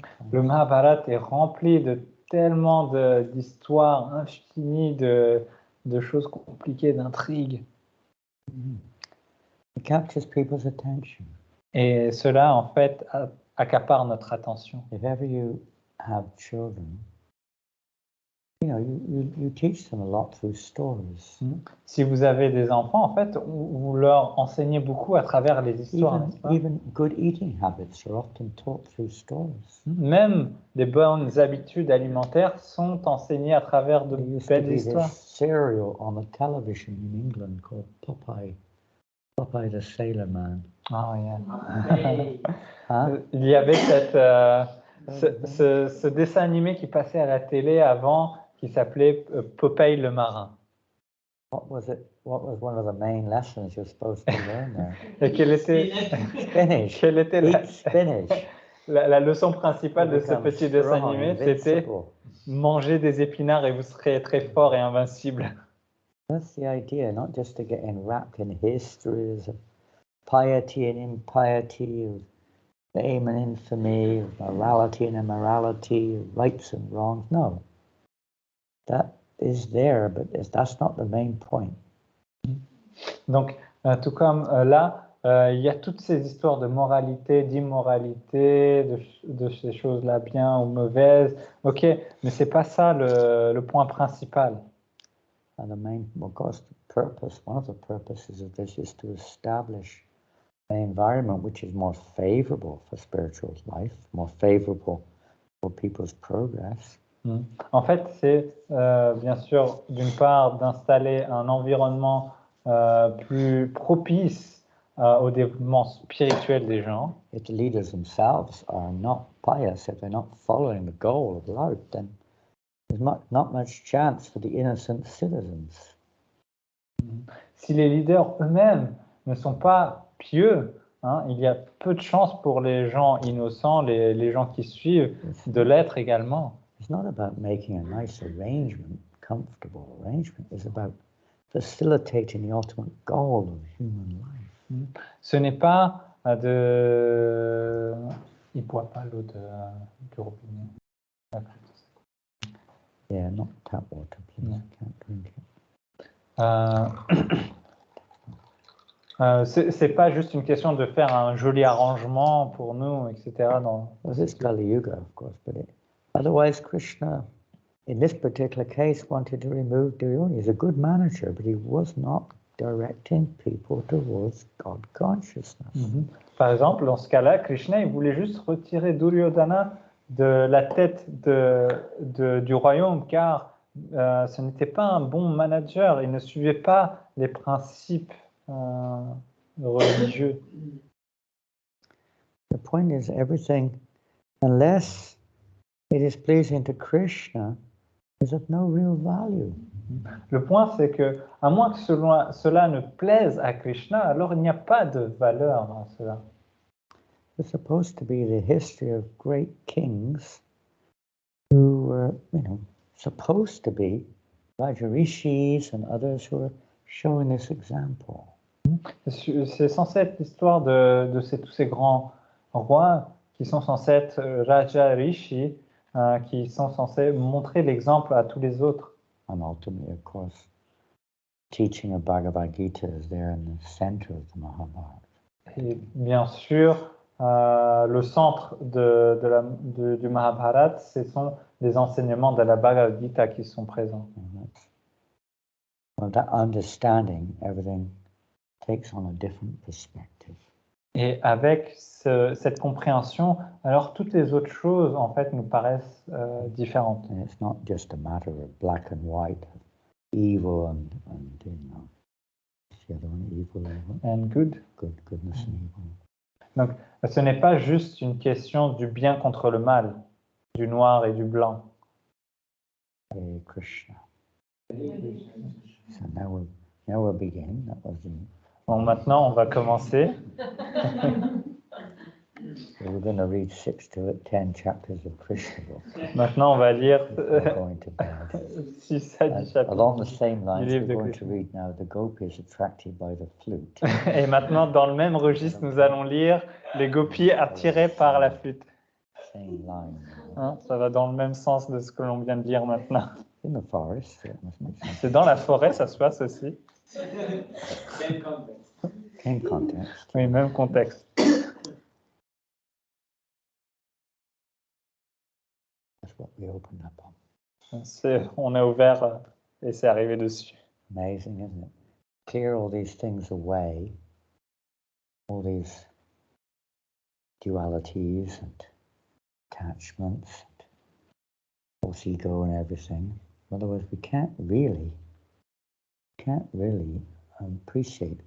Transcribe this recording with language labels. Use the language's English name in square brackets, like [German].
[French] Le Mahabharata est rempli de tellement d'histoires infinies, de choses compliquées, d'intrigues. [English] It captures people's attention. [French] Et cela, en fait, accapare notre attention. [English] If ever you have children, you teach them a lot through stories. [French] Si vous avez des enfants, en fait, vous leur enseignez beaucoup à travers les histoires. [English] Even good eating habits are often taught through stories. [French] Même des bonnes habitudes alimentaires sont enseignées à travers de belles histoires. [English] There used to be this cereal on the television in England called Popeye. Popeye the Sailor Man. Oh, yeah. Huh? [French] Il y avait ce dessin animé qui passait à la télé avant, qui s'appelait Popeye le marin. [English] What was it? What was one of the main lessons you're supposed to learn there? [French] Et quelle était, [English] Spinach. [French] quelle était [English] Spinach. [French] la leçon principale de ce petit dessin animé? C'était manger des épinards et vous serez très fort et invincible. [English] That's the idea, not just to get enwrapped in histories of piety and impiety, of fame and infamy, of morality and immorality, of rights and wrongs. No. That is there, but that's not the main point. [French] Donc, Tout comme là, il y a toutes ces histoires de moralité, d'immoralité, de ces choses-là bien ou mauvaises. Ok, mais c'est pas ça le point principal. [English] And the main, of course, the purpose, one of the purposes of this is to establish an environment which is more favorable for spiritual life, more favorable for people's progress. [French] En fait, c'est bien sûr, d'une part, d'installer un environnement plus propice au développement spirituel des gens. [English] If the leaders themselves are not pious, if they're not following the goal of life, then there's not much chance for the innocent citizens. [French] Si les leaders eux-mêmes ne sont pas pieux, hein, il y a peu de chances pour les gens innocents, les gens qui suivent, de l'être également. [English] It's not about making a nice arrangement, comfortable arrangement. It's about facilitating the ultimate goal of human life. [French] Ce n'est pas de... Il ne boit pas l'eau du robinet. [English] Yeah, not tap water, please. No. I can't drink it. [French] C'est pas juste une question de faire un joli arrangement pour nous, etc. [English] Well, this is Kali Yuga, of course, but otherwise Krishna, in this particular case, wanted to remove Duryodhana. He's a good manager, but he was not directing people towards God consciousness. [French] Par exemple, dans ce cas-là, Krishna, il voulait juste retirer Duryodhana de la tête du royaume, car ce n'était pas un bon manager, il ne suivait pas les principes religieux. [English] The point is, everything, unless it is pleasing to Krishna, is of no real value. [French] Le point, c'est que, à moins que cela ne plaise à Krishna, alors il n'y a pas de valeur dans cela. [English] It's supposed to be the history of great kings who were, supposed to be Rajarishis and others who are showing this example. [French] C'est censé être l'histoire de tous ces grands rois qui sont censés être Raja Rishi, qui sont censés montrer l'exemple à tous les autres. [English] And ultimately, of course, teaching of Bhagavad Gita is there in the center of the Mahabharata. [French] Et bien sûr, le centre du Mahabharata, ce sont les enseignements de la Bhagavad Gita qui sont présents. [English] Well, that understanding, everything takes on a different perspective. [French] Et avec cette compréhension, alors toutes les autres choses, en fait, nous paraissent différentes. [English] And it's not just a matter of black and white, evil and what's the other one, evil, And good. goodness and evil. [French] Donc, ce n'est pas juste une question du bien contre le mal, du noir et du blanc. [English] Hare Krishna. So now we'll begin. That was the... [French] Bon, maintenant, on va commencer. [English] So we're going to read 6 to 10 chapters of Krishna book. [French] Maintenant, on va lire [English] We're going to bed. [French] 6 à 10 chapitres. [English] Along the same lines, [French] livre [English] we're [French] de [English] going to [French] Krishna. [English] read now the gopis attracted by the flute. [French] Et maintenant, dans le même registre, nous allons lire les gopis attirés par la flûte. [English] Same line. [French] Hein, ça va dans le même sens de ce que l'on vient de lire maintenant. [English] In the forest, so it must make sense. [French] C'est dans la forêt, ça se passe aussi. [English] Same context. Same context. [French] Oui, même contexte. [English] That's what we opened up on. [French] On a ouvert et c'est arrivé dessus. [English] Amazing, isn't it? Clear all these things away, all these dualities and attachments, and false ego and everything. Otherwise, we can't really appreciate.